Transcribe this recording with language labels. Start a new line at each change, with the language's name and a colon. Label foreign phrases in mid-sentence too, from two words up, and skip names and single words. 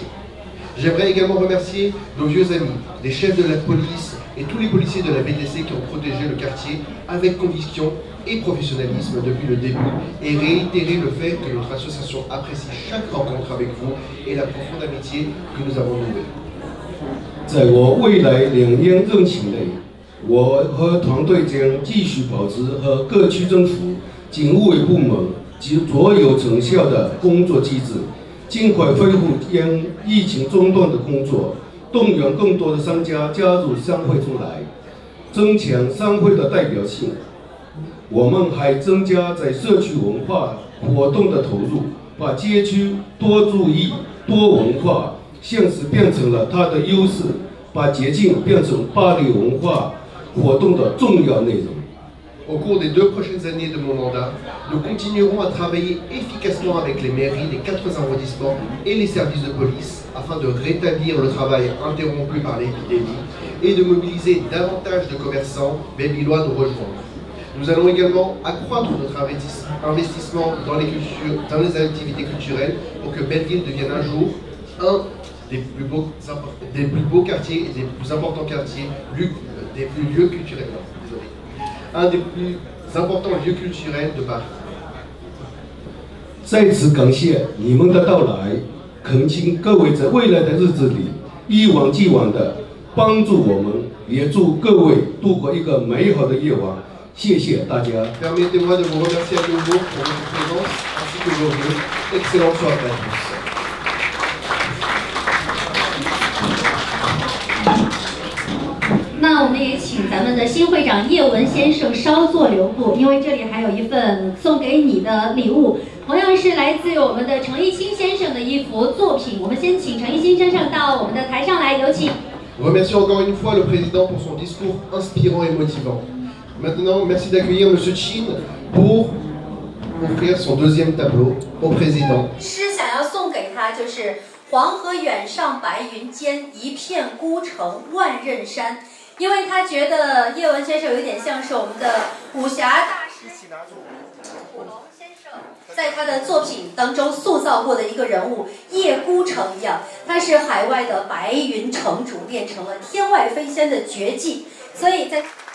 French: J'aimerais également remercier nos vieux amis, les chefs de la police et tous les policiers de la BDC qui ont protégé le quartier avec conviction et professionnalisme depuis le début et réitérer le fait que notre association apprécie chaque rencontre avec vous et la profonde amitié que nous avons nouée.
Chinese: 在我未来2年任期内，我和团队将继续保持和各区政府、警务委部门及所有成效的工作机制。尽快恢复因疫情中断的工作，动员更多的商家加入商会中来，增强商会的代表性， 我们还增加在社区文化活动的投入，把街区多注意、多文化现实变成了它的优势，把节庆变成巴黎文化活动的重要内容。
French: Au cours des 2 prochaines années de mon mandat, nous continuerons à travailler efficacement avec les mairies des 4 arrondissements et les services de police afin de rétablir le travail interrompu par l'épidémie et de mobiliser davantage de commerçants belvillois nous rejoindre. Nous allons également accroître notre investissement dans les activités culturelles pour que Belleville devienne un jour un des plus beaux quartiers et des plus importants quartiers, des plus lieux culturels. Un des plus importants lieux culturels de Paris.
Chinese: 再次感谢你们的到来，恳请各位在未来的日子里一往既往的帮助我们，也祝各位度过一个美好的夜晚。谢谢大家。
French: Permettez-moi de vous remercier à nouveau pour votre présence ainsi que vos vœux. Excellente soirée à tous.
Chinese: 那我们也请咱们的新会长叶文先生稍作留步，因为这里还有一份送给你的礼物，同样是来自于我们的程一新先生的一幅作品。我们先请程一新先生到我们的台上来，有请。
French: Remercions encore une fois le président pour son discours inspirant et motivant. Maintenant, merci d'accueillir Monsieur Chin pour offrir son 2e tableau au président.
Chinese: 诗想要送给他就是黄河远上白云间，一片孤城万仞山。因为他觉得叶文先生有点像是我们的武侠大师古龙先生在他的作品当中塑造过的一个人物叶孤城一样，他是海外的白云城主，练成了天外飞仙的绝技，所以在。